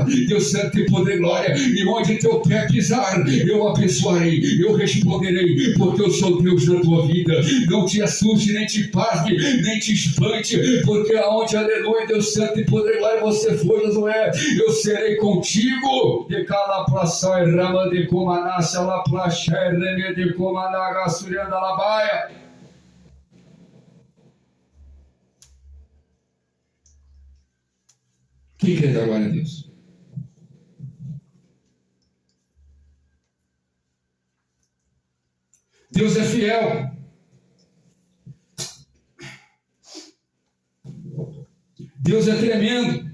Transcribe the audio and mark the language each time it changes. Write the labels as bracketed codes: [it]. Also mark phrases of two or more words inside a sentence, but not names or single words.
[pt] Deus santo e poder, glória, e onde teu pé pisar, eu abençoarei, eu responderei, porque eu sou Deus na tua vida. Não te assuste, nem te pasme, nem te espante, porque aonde, aleluia, Deus santo e poder, glória, você for, Josué, eu serei contigo. De cala plaça e rama de comanassa la placha e reme de comanaga surianda la baia. Quem crê da glória a Deus? Deus é fiel. Deus é tremendo.